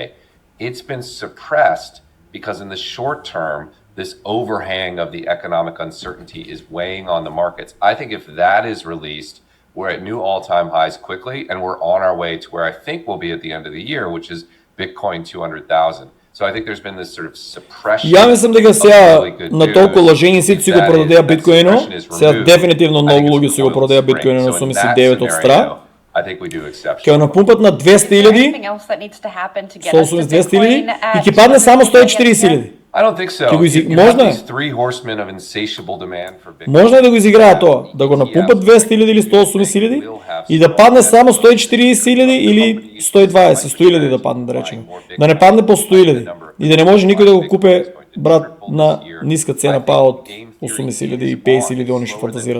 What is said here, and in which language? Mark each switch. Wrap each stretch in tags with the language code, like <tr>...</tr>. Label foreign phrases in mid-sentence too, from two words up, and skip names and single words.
<en>It's been suppressed because in the short term, this overhang of the economic uncertainty is weighing on the markets. I think if that is released, we're at new all-time highs quickly, and we're on our way to where I think we'll be at the end of the year, which is Bitcoin 200,000. So I think there's been this sort of suppression.</en> <mk>Ја мислам дека сега на толку лажени сите си го продадеа биткоинот, сега дефинитивно многу луѓе си го продадеа биткоинот на 89 од стра.</mk> <en>I think we do exception.</en> <mk>Ќе напумпат на 200,000, 200,000 и ќе падне само 140,000.</mk> <en>I don't think so.</en> <mk>Ќе го</mk> <en>You have</en> <mk>можно е.</mk> <en>these three horsemen of insatiable demand for Bitcoin.</en> <mk>Можно е да го изиграат тоа, да го напумпат 200.000 или 180.000 и да падне само 140.000 или 120, 100.000 да падне, да речеме. Да не падне по 100.000 и да не може никој да го купе, брат, на ниска цена па од 80.000 и 50.000 они што фантазират.</mk>